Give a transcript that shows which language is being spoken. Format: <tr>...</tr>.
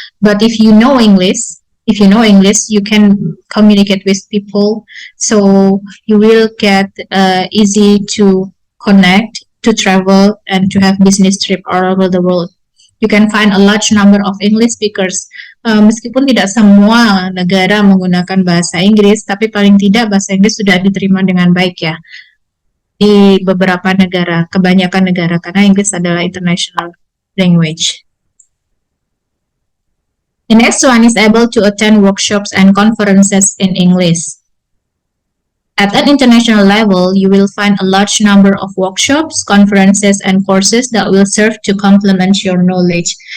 <en>But if you know English, you can communicate with people, so you will get easy to connect, to travel, and to have business trip all over the world. You can find a large number of English speakers.</en> <id>Meskipun tidak semua negara menggunakan bahasa Inggris, tapi paling tidak bahasa Inggris sudah diterima dengan baik ya di beberapa negara, kebanyakan negara, karena Inggris adalah international language.</id> <en>The next one is able to attend workshops and conferences in English. At an international level, you will find a large number of workshops, conferences, and courses that will serve to complement your knowledge.</en>